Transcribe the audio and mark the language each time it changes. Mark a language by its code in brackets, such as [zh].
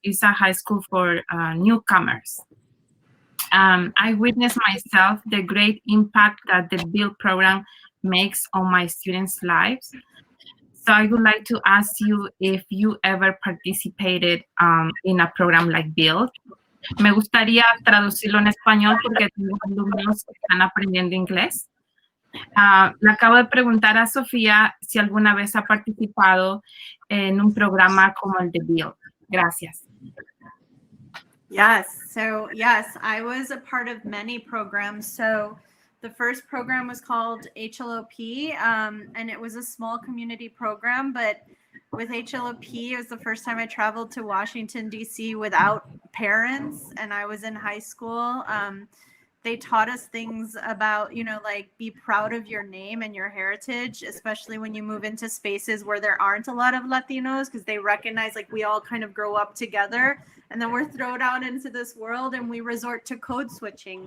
[en] It's a high school for newcomers. I witnessed myself the great impact that the BUILD program makes on my students' lives. So I would like to ask you if you ever participated in a program like BUILD. [es] Me gustaría traducirlo en español porque tengo alumnos que están aprendiendo inglés. Le acabo de preguntar a Sofía si alguna vez ha participado en un programa como el de BUILD. Gracias. [en] Yes. So yes, I was a part of many programs. So the first program was called HLOP, and it was a small community program. But with HLOP, it was the first time I traveled to Washington, D.C. without parents, and I was in high school. They taught us things about, like be proud of your name and your heritage, especially when you move into spaces where there aren't a lot of Latinos, because they recognize like we all kind of grow up together and then we're thrown out into this world and we resort to code switching.